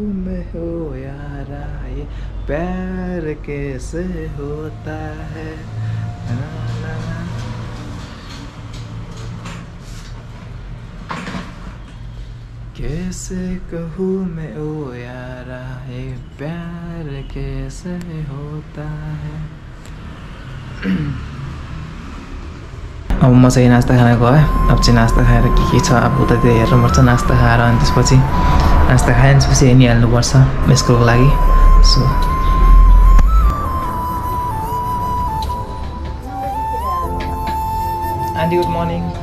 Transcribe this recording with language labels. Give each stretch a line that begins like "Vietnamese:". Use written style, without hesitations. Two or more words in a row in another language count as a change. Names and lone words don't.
Hindi: मैं हो यारा ये प्यार कैसे होता है। कैसे कहूँ मैं ओ यारा ये प्यार कैसे होता है।
Nepali: अब म चाहिँ नास्ता खान गएँ। अब चाहिँ नास्ता खाएर के छ अब उता त्यो हेर्नुपर्छ। नास्ता खाएर अनि त्यसपछि नास्ता खाएँ त्यसपछि हिँडिहाल्नुपर्छ स्कुलको लागि।
English: So aunty good morning.